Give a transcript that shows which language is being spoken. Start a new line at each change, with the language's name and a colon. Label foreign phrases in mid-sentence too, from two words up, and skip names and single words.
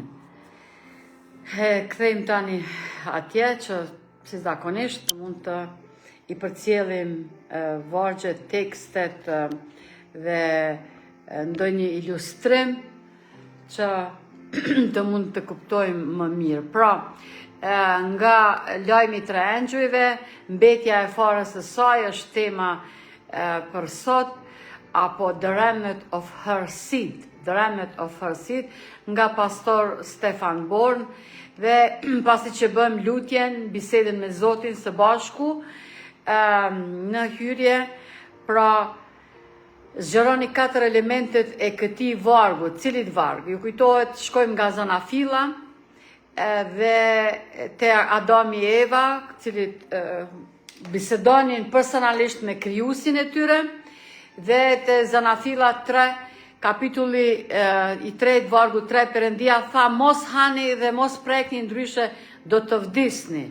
Albanian: Kthejmë tani atje që si zakonisht mund të i përcjellim vargjet, tekstet dhe ndonjë ilustrim që të mund të kuptojmë më mirë. Pra, nga lajmi tre angjujve, mbetja e farës së saj është tema për sot, apo
English: the remnant of her seed, the remnant of her seed,
Albanian: nga pastor Stefan Born, dhe pasi që bëm lutjen, bisedën me Zotin së bashku, në hyrje, pra zgjeroni 4 elementet e këtij vargu. Cilit varg? Ju kujtohet, shkojmë nga Zanafilla dhe te Adami e Eva, cilit bisedonin personalisht me krijuesin e tyre, dhe te Zanafilla 3, kapitulli i 3, vargu 3, Perëndia tha, mos hani dhe mos prekni, ndryshe do të vdisni.